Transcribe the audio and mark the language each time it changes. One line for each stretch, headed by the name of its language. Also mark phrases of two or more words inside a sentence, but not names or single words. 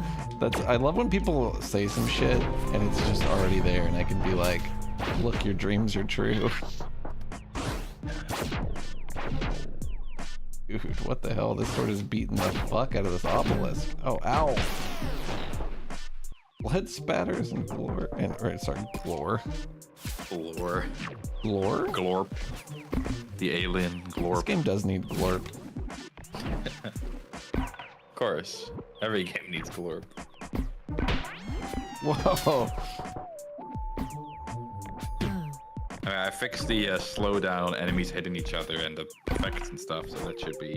English: I love when people say some shit and it's just already there and I can be like, look, your dreams are true. Dude, what the hell? This sword is beating the fuck out of this obelisk. Oh, ow! Blood spatters and glore. Glore. Glor. Glore? Glorp. The alien This glorp. game does need glorp. Of course. Every game needs glorp. Whoa! I fixed the slowdown on enemies hitting each other and the effects and stuff, so that should be